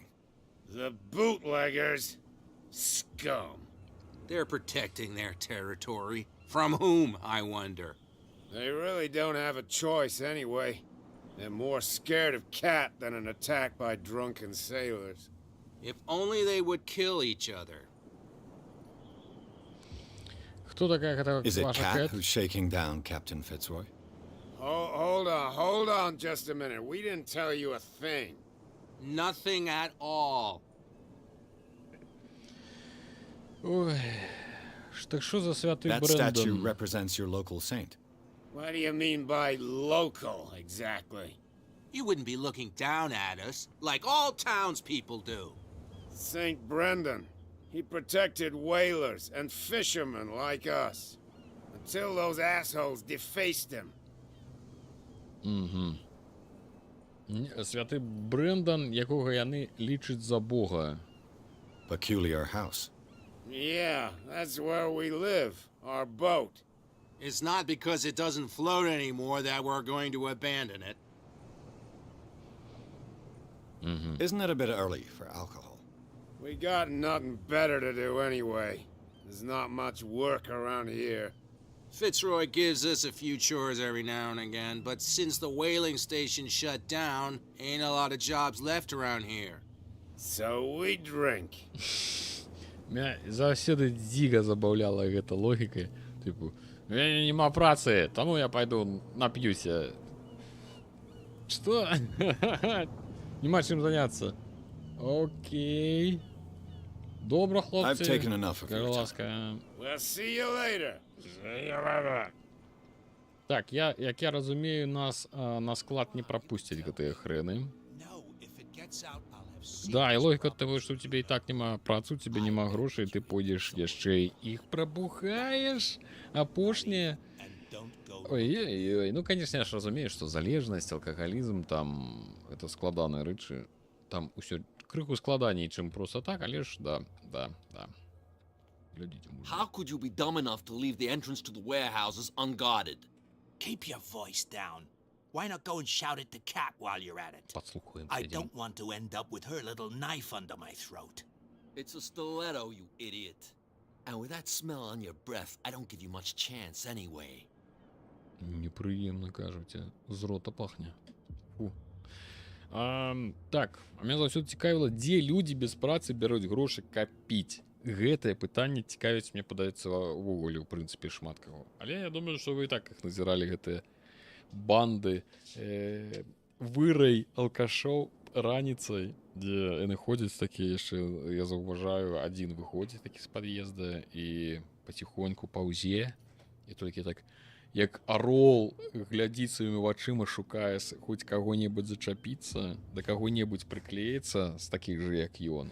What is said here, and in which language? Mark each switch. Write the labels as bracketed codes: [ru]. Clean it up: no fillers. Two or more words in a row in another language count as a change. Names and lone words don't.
[en] The bootleggers. Scum. They're protecting their territory. From whom, I wonder? They really don't have a choice anyway. They're more scared of Cat than an attack by drunken sailors. If only they would kill each other. [be] Хто такая гэта [en] Is it [be] ваша [en] Cat [be] Кэт? [en] who's shaking down Captain Fitzroy? Hold on just a minute. We didn't tell you a thing. Nothing at all. [uk] Ой, так що за святий [en] That statue [uk] Брендон? [en] represents your local saint. What do you mean by local, exactly? You wouldn't be looking down at us, like all townspeople do. St. Brendan. He protected whalers and fishermen like us. Until those assholes defaced him. [uk] Святий Брендан, якого [be] яны лічаць за Бога. [en] Peculiar house. Yeah, that's where we live. Our boat. It's not because it doesn't float anymore that we're going to abandon it. Isn't it a bit early for alcohol? We got nothing better to do anyway. There's not much work around here. Fitzroy gives us a few chores every now and again, but since the whaling station shut down, ain't a lot of jobs left around here. So we drink. [be] Меня заўсёды дзіга забаўляла гэта логіка. Типу, нема працы, таму я пойду нап'юся. Что? Нема чым заняться. Окей. Добра, хлопцы. [en] I've taken enough of your [be] Скажи [en] time. [be] ласка. [en] We'll see you later. [be] Так, як я разумею, нас на склад не прапусцяць гэтыя хрэны. [en] No, if it gets out, I'll have seen [be] Да, і логіка того, што [uk] у тебе [be] і так няма працы, [uk] у тебе [be] няма грошай, ты пойдзеш яшчэ іх прабухаеш, апошняе. [en] and don't go. [be] Ой-ой-ой, ну, конечно, я ж разумею, што залежнасць, алкагалізм, там, это складаныя рэчы, там усё крыху складаней, чым проста так, але ж, да. Глядзіце, мужик. [en] How could you be dumb enough to leave the entrance to the warehouses unguarded? Keep your voice down. Why not go and shout at the cat while you're at it? [be] Подслухаем, [en] I [be] сядем. [en] don't want to end up with her little knife under my throat. It's a stiletto, you idiot. And with that smell on your breath, I don't give you much chance anyway. [uk] Неприємно, кажуть, з рота пахне. Фу. [be] Так, а мяне заўсёды цікавіла, дзе людзі без працы бяруць грошы капіць. Гэтае пытанне цікавіць, мне падаецца, увогуле, ў прынцыпе, шмат каго. Але я думаю, што вы і так іх назіралі, гэтыя банды вырай алкашоў раніцай, дзе яны ходзяць такія яшчэ, я заўважаю, адзін выходзіць такі з пад'езда і паціхоньку паўзе, і толькі так, як арол глядзіць сваімі вачыма, шукае хоць каго-небудзь зачапіцца, да каго-небудзь прыклеіцца з такіх жа, як ён.